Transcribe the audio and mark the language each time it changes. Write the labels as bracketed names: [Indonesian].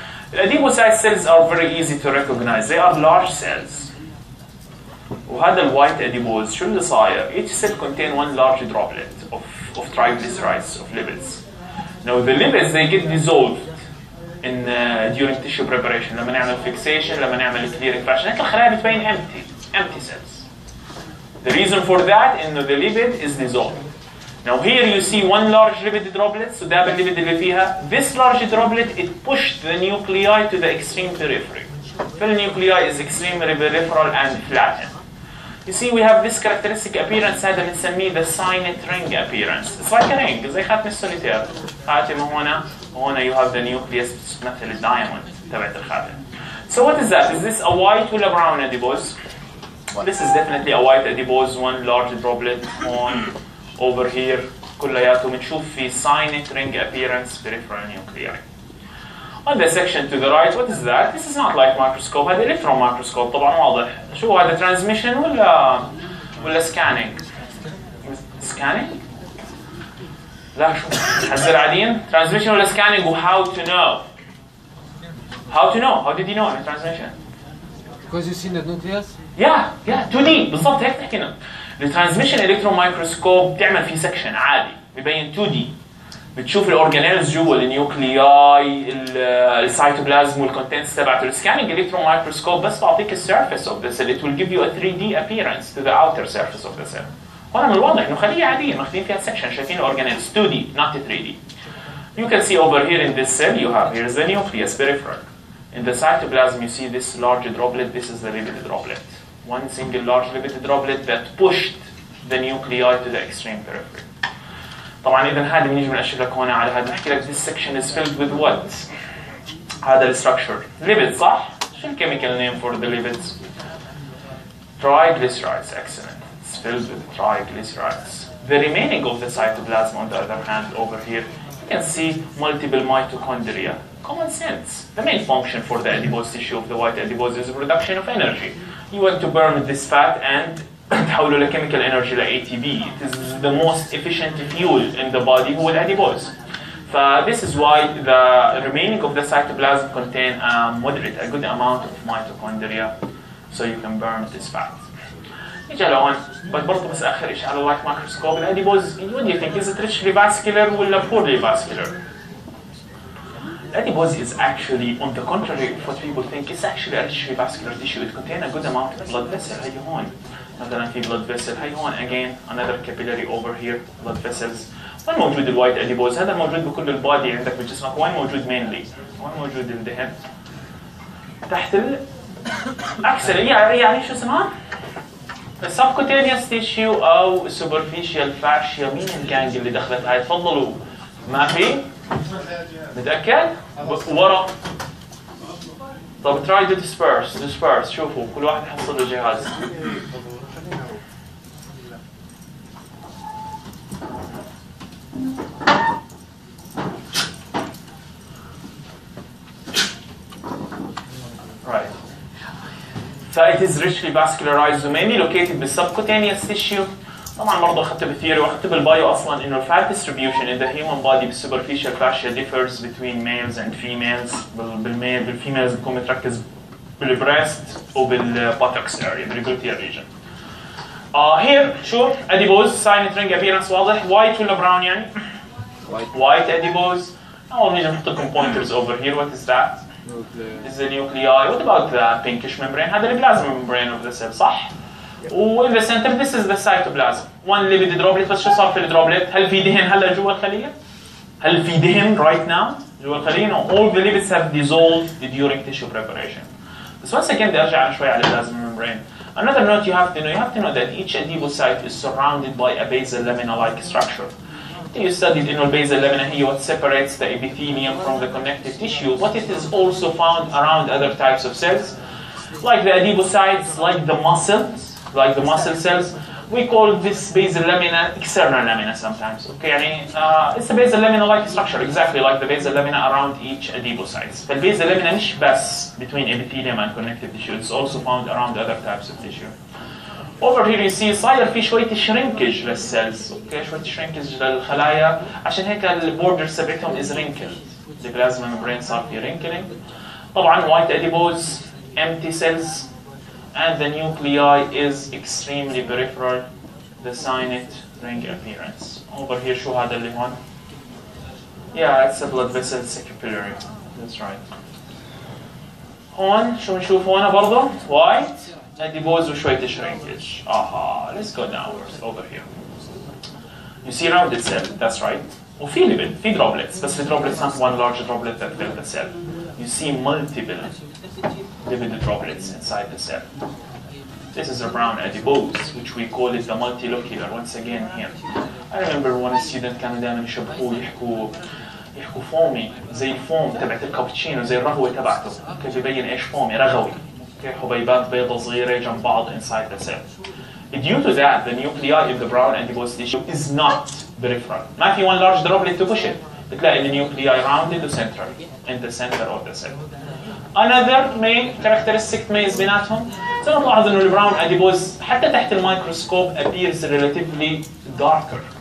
[English] The adipocyte cells are very easy to recognize. They are large cells. [Arabic] وهذا الوايت adipose شو اللي صاير؟ [English] Each cell contain one large droplet of triglycerides, of lipids. Now the lipids they get dissolved in during tissue preparation. [Arabic] لما نعمل fixation, لما نعمل clearing fraction. هيك الخلايا بتبين [English] empty cells. The reason for that is that the lipid is dissolved. Now here you see one large lipid droplet, so [Arabic] ده الليبيد اللي فيها. [English] This large droplet, it pushed the nuclei to the extreme periphery. The nuclei is extremely peripheral and flattened. You see we have this characteristic appearance [Arabic] هذا بنسميه [English] the signet ring appearance. It's like a ring, [Arabic] زي خاتم السوليتير. خاتم هنا [English] you have the nucleus [Arabic] بتمثل الدايموند تبعت الخاتم. [English] So what is that? Is this a white ولا brown adipose? This is definitely a white adipose, one large droplet on over here [Arabic] كلياته بنشوف في [English] signet ring appearance peripheral nuclei. On the section to the right, what is that? This is not light microscope, هذا electron microscope [Arabic] طبعا واضح. شو هذا transmission ولا scanning؟ Scanning؟ لا شو؟ حزر عاديين؟ Transmission ولا scanning و [English] how to know? How to know? How did you know in transmission? Because you see the nucleus? [Arabic] Yeah 2D بالضبط هيك حكينا. الترانسميشن الكترون مايكروسكوب بتعمل فيه سكشن عادي ببين 2D بتشوف الاورجانيلز جوا النيوكلياي السيتوبلازم والكونتنتس تبعته. [English] السكاننج electron microscope [Arabic] بس بعطيك [English] السيرفيس of the cell. It will give you a 3D appearance to the outer surface of the cell. [Arabic] هون من الواضح انه خليه عاديه ماخذين فيها سكشن شايفين الاورجانيلز 2D [English] not 3D. You can see over here in this cell you have here's the nucleus peripheral. In the cytoplasm you see this large droplet. This is the lipid droplet. One single large lipid droplet that pushed the nuclei to the extreme periphery. [Arabic] طبعا إذا هذا بنيجي بنأشر لك هون على هذا نحكي لك [English] this section is filled with what؟ [Arabic] هذا الستراكشر lipids صح؟ شو الكيميكال name for the lipids؟ Triglycerides. [English] Excellent. It's filled with triglycerides. The remaining of the cytoplasm on the other hand over here you can see multiple mitochondria. Common sense. The main function for the adipose tissue of the white adipose is production of energy. You want to burn this fat and تحوله لchemical energy ل ATP. It is the most efficient fuel in the body [Arabic] هو الادipose. [English] This is why the remaining of the cytoplasm contain a good amount of mitochondria, so you can burn this fat. نيجي لهون برضه بس آخر شيء على اللايت مايكروسكوب الادipose. What do you think? Is it richly vascular ولا poorly vascular? Adipose is actually, on the contrary of what people think, it's actually a richly vascular tissue. It contains a good amount of blood vessel. [Arabic] هي هون مثلا في blood vessel. هي هون [English] again another capillary over here blood vessels. [Arabic] وين موجود الوايت اديبوز؟ هذا موجود بكل البادي عندك بجسمك. وين موجود mainly؟ وين موجود الدهن؟ تحت اكثر يعني شو اسمها؟ السبكوتينيوس تيشيو او السوبرفيشال فاشيا. مين الجانج اللي دخلت هاي؟ تفضلوا. ما في؟ متأكد؟ ورا. طب [English] try to disperse. [Arabic] شوفوا كل واحد يحصل له جهاز. [English] Right. So it is richly vascularized mainly located بالsubcutaneous tissue. [Arabic] طبعا برضه اخذته بالثيوري واخذته بالبايو اصلا انه الفات [English] distribution in the human body بالsuperficial fascia differs between males and females. [Arabic] بالفيميلز بيكون متركز بالبريست وبالباتوكس area بالجلوتيال region. [English] Here شو adipose silent ring appearance واضح. white ولا brown يعني؟ white adipose. [Arabic] أول نيجي نحط لكم pointers [English] over here. What is that? This is the nuclei. What about the pinkish membrane? هذا البلازما membrane of the cell صح؟ وin the center this is the cytoplasm. one lipid droplet. [Arabic] بس شو صار في الدروبلت؟ هل في دهن هلا جوا الخلية؟ هل في دهن [English] right now [Arabic] جوا الخلية؟ No. [English] All the lipids have dissolved during tissue preparation. [Arabic] بس [English] once again [Arabic] بدي ارجع على شوي على البلازما membrane. [English] Another note you have to know that each adipocyte is surrounded by a basal lamina-like structure. You studied in basal lamina here what separates the epithelium from the connective tissue, but it is also found around other types of cells, like the adipocytes, like the muscle cells. We call this basal lamina external lamina sometimes. Okay, it's a basal lamina-like structure, exactly like the basal lamina around each adipocytes. But basal lamina [Arabic] مش بس [English] between epithelium and connective tissue. It's also found around other types of tissue. Over here you see [Arabic] صاير في شوية shrinkage للسيلز، اوكي شوية shrinkage للخلايا عشان هيك البوردرز تبعتهم [English] is wrinkled. [Arabic] البلازما membrane صار في wrinkling. [English] طبعا white adipose, empty cells, and the nuclei is extremely peripheral. The signet ring appearance. Over here [Arabic] شو هذا اللي هون؟ [English] Yeah, it's a blood vessel, it's a capillary. That's right. [Arabic] هون شو نشوف هون برضه؟ white. [English] Adipose وشوية shrinkage. Let's go downwards over here. You see rounded cell, that's right. وفي lipid, في droplets, بس the droplets not one large droplet that fill the cell. You see multiple lipid droplets inside the cell. This is a brown adipose, which we call it the multilocular. Once again here. [Arabic] I remember one student كانوا دائما يشبهوه يحكوا فومي زي الفوم تبعت الكابتشينو زي الرغوة تبعته. كيف يبين ايش فومي رغوي. حبيبات بيضة صغيرة جنب بعض [English] inside the cell. Due to that, the nuclei in the brown adipose tissue is not peripheral. [Arabic] ما في [English] one large droplet to push it. [Arabic] بتلاقي [English] the nuclei rounded to central in the center of the cell. Another main characteristic [Arabic] تميز بيناتهم سنلاحظ إنه البراون adipose حتى تحت الميكروسكوب [English] appears relatively darker.